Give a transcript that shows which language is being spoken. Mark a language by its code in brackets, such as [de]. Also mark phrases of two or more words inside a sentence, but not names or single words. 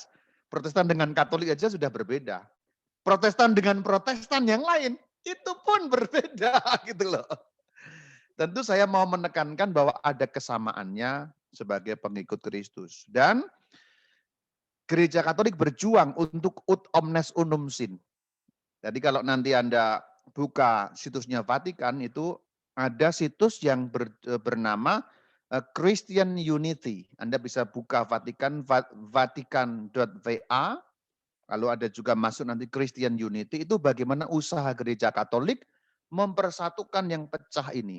[id] Protestan dengan Katolik aja sudah berbeda. Protestan dengan Protestan yang lain, itu pun berbeda gitu loh. Tentu saya mau menekankan bahwa ada kesamaannya, sebagai pengikut Kristus. Dan Gereja Katolik berjuang untuk [la] ut omnes unum sin. [id] Jadi kalau nanti Anda buka situsnya Vatikan, itu ada situs yang bernama Christian Unity. Anda bisa buka Vatikan, vatikan.va, lalu ada juga masuk nanti Christian Unity, itu bagaimana usaha Gereja Katolik mempersatukan yang pecah ini.